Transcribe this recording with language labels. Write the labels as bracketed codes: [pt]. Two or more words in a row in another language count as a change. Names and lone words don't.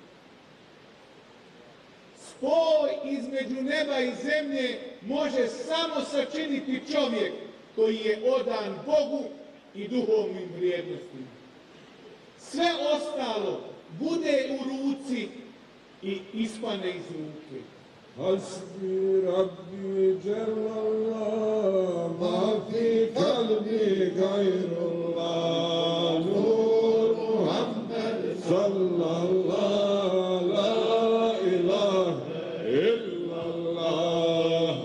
[bs] Spoj između neba i zemlje može samo sačiniti čovjek koji je odan Bogu i duhovnim vrijednostima. Sve ostalo bude u ruci i ispane iz ruke. [ar] حسبي ربي جل الله، ما في قلبي غير الله، نور محمد صلى الله لا إله إلا الله.